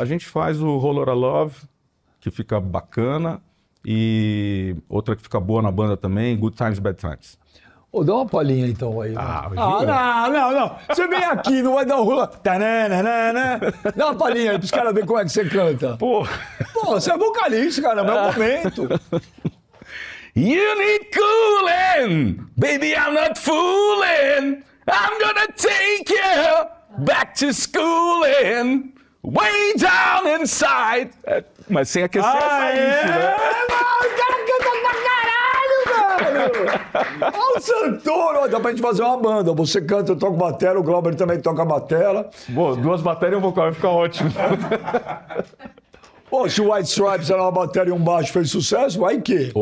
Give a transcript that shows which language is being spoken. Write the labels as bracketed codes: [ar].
[pt] A gente faz o Whole Lotta Love, que fica bacana, e outra que fica boa na banda também, Good Times, Bad Times. Dá uma palhinha então aí. Não. Você vem aqui, não vai dar um rola. Tananana. Dá uma palhinha aí pros caras verem como é que você canta. Pô, Você é vocalista, cara, é o momento. [en] You need cooling, baby, I'm not fooling. I'm gonna take you back to schooling, way down inside. [pt] Mas sem aquecer essa isso, né? O cara canta pra caralho, velho! Olha o Santoro! Dá pra gente fazer uma banda. Você canta, eu toco batera, o Glauber também toca batera. Boa, 2 baterias e um vocal, vai ficar ótimo. Se o White Stripes era uma bateria e um baixo, fez sucesso, vai que?